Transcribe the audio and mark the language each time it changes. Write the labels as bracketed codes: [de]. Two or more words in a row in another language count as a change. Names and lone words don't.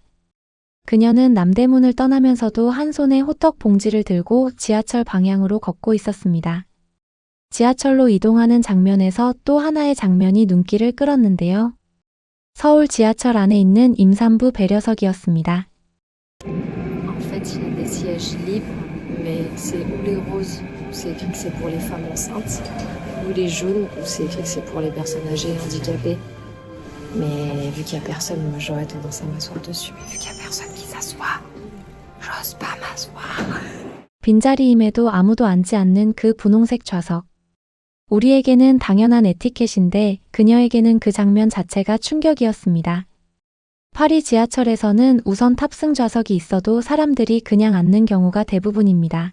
[ko] 그녀는 남대문을 떠나면서도 한 손에 호떡 봉지를 들고 지하철 방향으로 걷고 있었습니다. 지하철로 이동하는 장면에서 또 하나의 장면이 눈길을 끌었는데요. 서울 지하철 안에 있는 임산부 배려석이었습니다. [fr] En fait, il y a des sièges libres, mais c'est ou les roses où c'est écrit que c'est pour les femmes enceintes, ou les jaunes où c'est écrit que c'est pour les personnes âgées et handicapées. Mais vu qu'il y a personne, moi j'aurais tendance à m'asseoir dessus. Mais vu qu'il y a personne qui s'assoit, j'ose pas m'asseoir. [ko] 빈자리임에도 아무도 앉지 않는 그 분홍색 좌석. 우리에게는 당연한 에티켓인데 그녀에게는 그 장면 자체가 충격이었습니다. 파리 지하철에서는 우선 탑승 좌석이 있어도 사람들이 그냥 앉는 경우가 대부분입니다.